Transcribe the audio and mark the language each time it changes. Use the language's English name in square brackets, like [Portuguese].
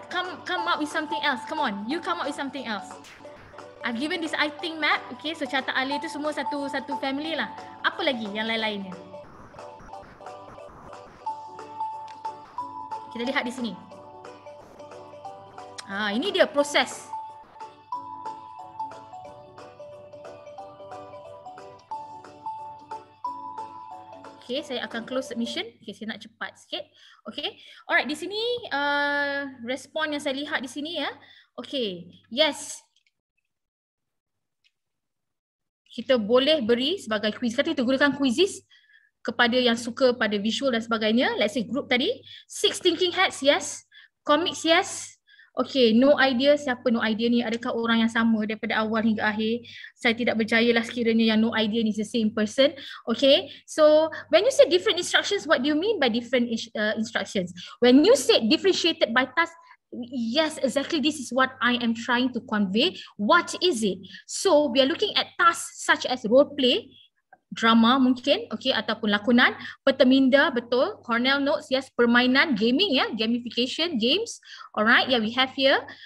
[English] Come up with something else. Come on, you come up with something else. I've given this I think map. [Malay] Okay, so catat alih tu semua satu family lah. Apa lagi yang lain-lainnya? Kita lihat di sini. Ini dia proses. Okay, saya akan close submission. Okay, saya nak cepat sikit. Okay, alright, di sini respon yang saya lihat di sini ya. [English] Okay, yes. [Malay] Kita boleh beri sebagai quiz. Kata kita gunakan quizzes kepada yang suka pada visual dan sebagainya. [English] Let's say group tadi. 6 thinking hats, yes. Comics, yes. Okay, no idea. [Malay] Siapa no idea ni? Adakah orang yang sama daripada awal hingga akhir? Saya tidak berjaya lah sekiranya yang no idea ni [English] is the same person. Okay, so when you say different instructions, what do you mean by different instructions? When you say differentiated by task, yes, exactly this is what I am trying to convey. What is it? So we are looking at tasks such as role play, drama mungkin, okay, ataupun lakonan, peta minda, betul, Cornell notes, yes, permainan, gaming ya, gamification, games, alright, yeah, we have here.